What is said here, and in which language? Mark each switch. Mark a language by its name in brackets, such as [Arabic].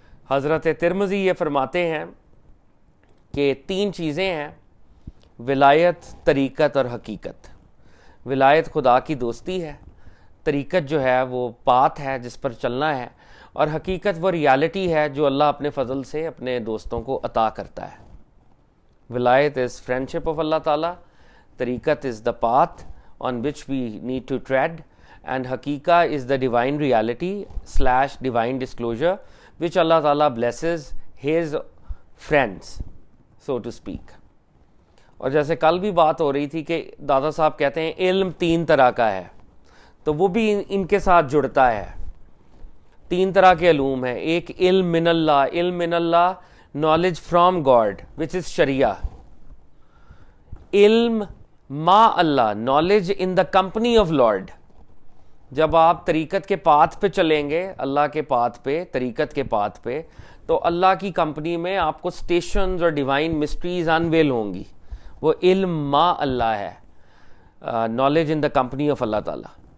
[Urdu] حضرت ترمذی یہ فرماتے ہیں کہ 3 چیزیں ہیں: ولایت، طریقت اور حقیقت. ولایت خدا کی دوستی ہے، طریقت جو ہے وہ پاتھ ہے جس پر چلنا ہے، اور حقیقت وہ ریالٹی ہے جو اللہ اپنے فضل سے اپنے دوستوں کو عطا کرتا ہے. [English] Vilayat is friendship of Allah Ta'ala, tariqat is the path on which we need to tread, and haqiqa is the divine reality / divine disclosure which Allah Ta'ala blesses his friends, so to speak. [Urdu] اور جیسے کل بھی بات ہو رہی تھی کہ دادا صاحب کہتے ہیں علم 3 طرح کا ہے، تو وہ بھی ان کے ساتھ جڑتا ہے. 3 طرح کے علوم ہیں. ایک علم من اللہ [English] knowledge from God which is [Urdu] شریعہ. [English] علم ما اللہ knowledge in the company of Lord. [Urdu] جب آپ طریقت کے پاتھ پہ چلیں گے، اللہ کے پاتھ پہ، طریقت کے پاتھ پہ، تو اللہ کی کمپنی میں آپ کو سٹیشنز اور ڈیوائن مسٹریز انویل ہوں گی. وہ علم ما اللہ ہے، [English] knowledge in the company of [Urdu] اللہ تعالیٰ.